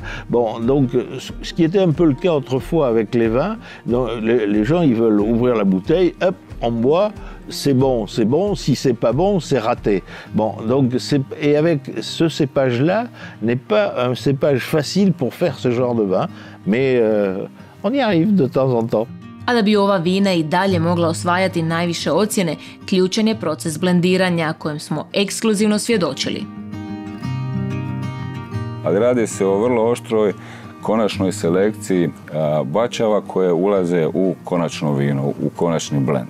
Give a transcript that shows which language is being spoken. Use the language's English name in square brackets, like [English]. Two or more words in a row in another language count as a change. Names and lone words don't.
[French] Bon, donc ce qui était un peu le cas autrefois avec les vins, donc, les gens ils veulent ouvrir la bouteille, hop, on boit, c'est bon, si c'est pas bon, c'est raté. Bon, donc et avec ce cépage-là, n'est pas un cépage facile pour faire ce genre de vin, mais on y arrive de temps en temps. [Croatian] A da bi ova vina i dalje mogla osvajati najviše ocjene, ključan je proces blendiranja kojem smo ekskluzivno svjedočili. Ali radi se o vrlo oštroj konačnoj selekciji bačava koje ulaze u konačno vino, u konačni blend.